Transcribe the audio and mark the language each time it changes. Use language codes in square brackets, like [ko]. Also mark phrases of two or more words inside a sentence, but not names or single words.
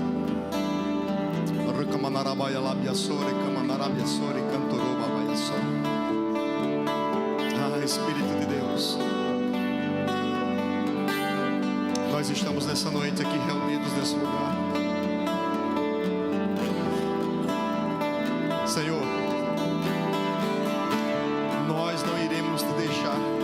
[pt] Rekamanarabaya labia sore kamanarabia sore cantoroba baia sore. Ah, Espírito de Deus, nós estamos nessa noite aqui reunidos nesse lugar. Senhor, nós não iremos te deixar.